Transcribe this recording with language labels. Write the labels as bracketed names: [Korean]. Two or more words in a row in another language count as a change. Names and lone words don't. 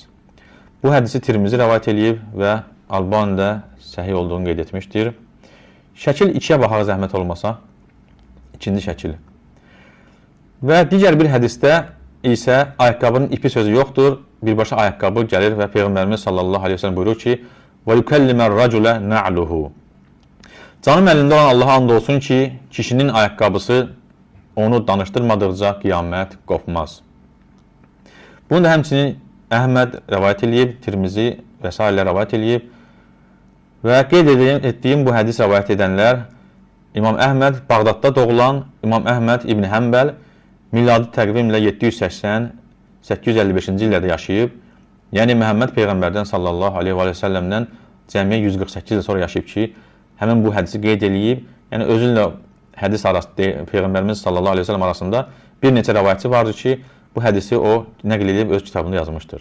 [Azerbaijani] Bu hədisi Tirmizi rəvayət edib və Albani də səhih olduğunu qeyd etmişdir. Şəkil 2-yə baxaq zəhmət olmasa, ikinci şəkil. Və digər bir hədisdə isə ayaqqabının ipi sözü yoxdur, birbaşa ayaqqabı gəlir və Peyğəmbərimiz [Arabic] صلى الله عليه وسلم [Azerbaijani] buyurur ki, [Arabic] وَيُكَلِّمَ الرَّجُلَ نَعْلُهُ. [Azerbaijani] Canım əlində olan Allaha and olsun ki, kişinin ayaqqabısı onu danışdırmadıqca qiyamət qopmaz. Bunu da həmçinin Əhməd rəvayət edib, Tirmizi və s. rəvayət edib və qeyd etdiyim bu hədis rəvayət edənlər İmam Əhməd Bağdadda doğulan İmam Əhməd İbn Həmbəl miladi təqvimlə 780-855-ci illərdə yaşayıb, yəni Məhəmməd Peyğəmbərdən [Arabic] صلى الله عليه وسلم-dən [Azerbaijani] cəmiyə 148 il sonra yaşayıb ki, həmin bu hədisi qeyd edib, yəni özünlə hədis arasında, Peyğəmbərimiz [Arabic] صلى الله عليه وسلم [Azerbaijani] arasında bir neçə rəvayətçi vardır ki, bu hədisi o nəql edib öz kitabında yazmışdır.